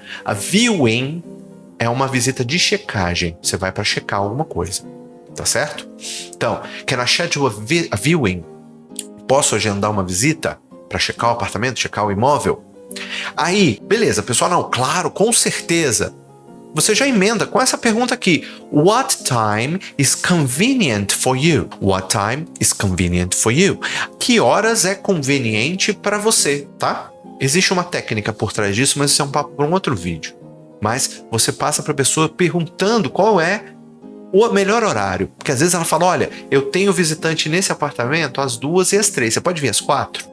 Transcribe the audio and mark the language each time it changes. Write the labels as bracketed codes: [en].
[pt] A viewing é uma visita de checagem, você vai para checar alguma coisa, tá certo? Então, [en] can I schedule a viewing? [pt] Posso agendar uma visita para checar o apartamento, checar o imóvel? Aí, beleza, pessoal, não, claro, com certeza. Você já emenda com essa pergunta aqui. [en] What time is convenient for you? What time is convenient for you? [pt] Que horas é conveniente para você, tá? Existe uma técnica por trás disso, mas isso é um papo para um outro vídeo. Mas você passa para a pessoa perguntando qual é o melhor horário. Porque às vezes ela fala, olha, eu tenho visitante nesse apartamento às 2 e às 3. Você pode vir às 4?